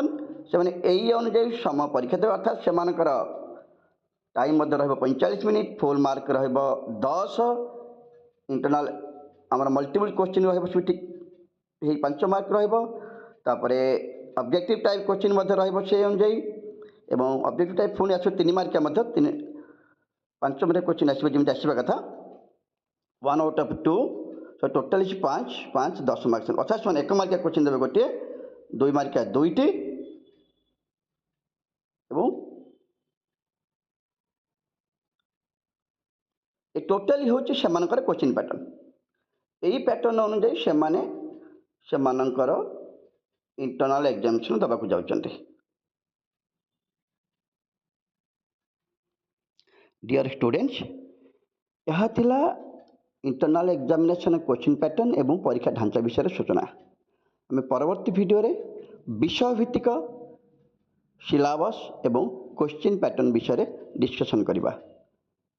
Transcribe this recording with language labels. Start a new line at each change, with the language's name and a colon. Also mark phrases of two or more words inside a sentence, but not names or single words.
Odia: ସେମାନେ ଏହି ଅନୁଯାୟୀ ସମୟ ପରୀକ୍ଷା ଦେବେ, ଅର୍ଥାତ୍ ସେମାନଙ୍କର ଟାଇମ୍ ମଧ୍ୟ ରହିବ 45 ମିନିଟ୍,
English: full mark
Odia: ରହିବ 10, ଇଣ୍ଟରନାଲ ଆମର
English: multiple question
Odia: ରହିବ ସେଠି 5 ମାର୍କ ରହିବ। ତାପରେ
English: objective type question
Odia: ମଧ୍ୟ ରହିବ ସେହି ଅନୁଯାୟୀ, ଏବଂ
English: objective type
Odia: ପୁଣି ଆସିବ 3 ମାର୍କିଆ ମଧ୍ୟ 5 ମିନିଟ୍ କ୍ୱେଶ୍ଚିନ୍ ଆସିବ ଯେମିତି ଆସିବା କଥା
English: 1 out of 2,
Odia: ଟୋଟାଲି 5 5 10 ମାର୍କ, ଅର୍ଥାତ୍ ସେମାନେ 1 ମାର୍କିଆ କ୍ୱେଶ୍ଚିନ୍ ଦେବେ ଗୋଟିଏ, 2 ମାର୍କିଆ 2ଟି, ଏବଂ ଏ ଟୋଟାଲି ହେଉଛି ସେମାନଙ୍କର
English: question pattern.
Odia: ଏହି ପ୍ୟାଟର୍ନ ଅନୁଯାୟୀ ସେମାନେ ସେମାନଙ୍କର
English: internal examination
Odia: ଦେବାକୁ ଯାଉଛନ୍ତି।
English: Dear students,
Odia: ଏହା ଥିଲା
English: internal examination question pattern
Odia: ଏବଂ ପରୀକ୍ଷା ଢାଞ୍ଚା ବିଷୟ ସୂଚନା। ଆମ ପରବର୍ତ୍ତୀ ଭିଡିଓ ରେ ବିଷୟ ଭିତ୍ତିକ ସିଲେବସ ଏବଂ
English: question pattern
Odia: ବିଷୟ ଡିସକସନ କରିବା।